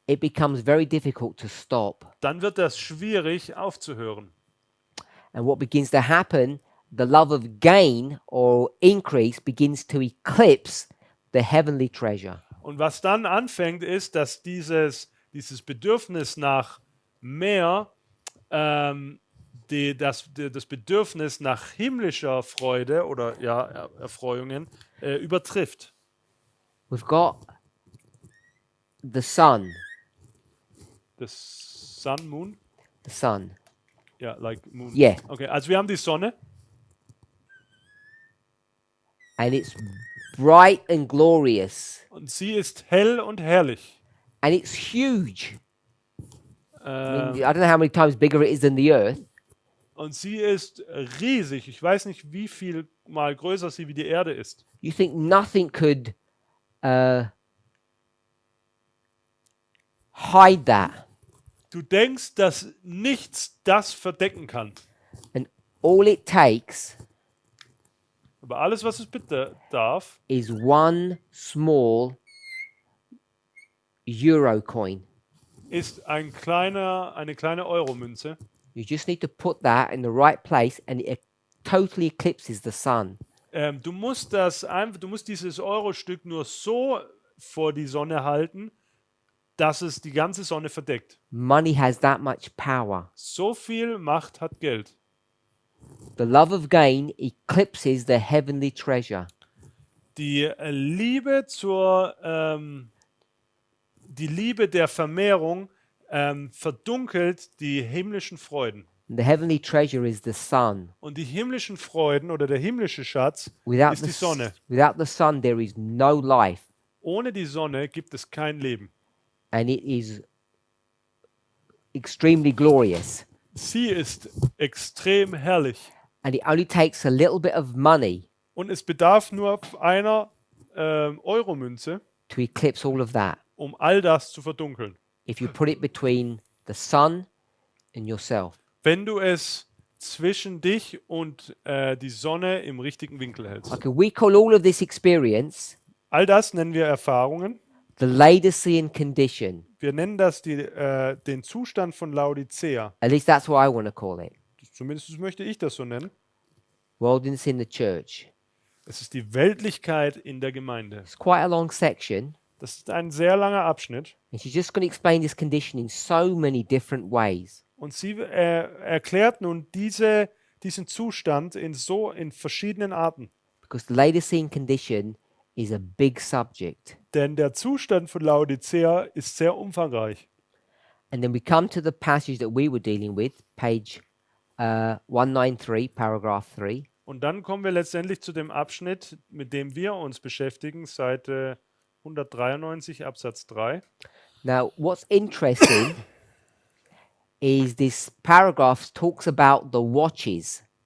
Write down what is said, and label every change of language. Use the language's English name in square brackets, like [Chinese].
[English] it becomes very difficult to stop. [German] dann wird das schwierig aufzuhören. [English] And what begins to happen, the love of gain or increase begins to eclipse the heavenly treasure. [German] Und was dann anfängt, ist, dass dieses Bedürfnis nach mehr, das Bedürfnis nach himmlischer Freude oder ja, Erfreuungen übertrifft. [English] We've got the sun. Das Sun, Moon? The sun. Ja, like Moon. Yeah. [German] Okay, also wir haben die Sonne [English] And it's bright and glorious. [German] und sie ist hell und herrlich. [English] And it's huge. I [German] Ähm, [English] don't know how many times bigger it is than the earth. [German] und sie ist riesig. Ich weiß nicht, wie viel mal größer sie wie die Erde ist. [English] You think nothing could hide that. [German] Du denkst, dass nichts das verdecken kann. [English] And all it takes [German] Aber alles, was es bedarf, [English] is one small euro coin. [German] ist eine kleine Euromünze. [English] You just need to put that in the right place and it totally eclipses the sun. [German] Du musst dieses Eurostück nur so vor die Sonne halten, dass es die ganze Sonne verdeckt. [English] Money has that much power. [German] So viel Macht hat Geld. [English] The love of gain eclipses the heavenly treasure. [German] Die Liebe der Vermehrung verdunkelt die himmlischen Freuden. [English] And the heavenly treasure is the sun. [German] Und die himmlischen Freuden oder der himmlische Schatz [English] Without [German] ist die Sonne. [English] without the sun, there is no life. [German] Ohne die Sonne gibt es kein Leben. [English] And it is extremely glorious. [German] Sie ist extrem herrlich. [English] And it only takes a little bit of money [German] Und es bedarf nur einer Euromünze, [English] to eclipse all of that. [German] um all das zu verdunkeln. [English] If you put it between the sun and yourself. [German] Wenn du es zwischen dich und die Sonne im richtigen Winkel hältst. [English] Okay, we call all of this experience [German] All das nennen wir Erfahrungen. [English] the Laodicean condition. [German] Wir nennen das den Zustand von Laodicea. [English] At least that's what I want to call it. [German] Zumindest möchte ich das so nennen. [English] Worldliness in the church. [German] Es ist die Weltlichkeit in der Gemeinde. [English] It's quite a long section. [German] Das ist ein sehr langer Abschnitt. [English] And she's just going to explain this condition in so many different ways. [German] Und sie erklärt nun diesen Zustand in verschiedenen Arten. [English] Because the Laodicean condition is a big subject. [German] Denn der Zustand von Laodicea ist sehr umfangreich. [English] And then we come to the passage that we were dealing with, page 193, paragraph 3. [German] Und dann kommen wir letztendlich zu dem Abschnitt, mit dem wir uns beschäftigen, Seite 193 Absatz 3. [English] Now, what's interesting is this paragraph talks about the watches.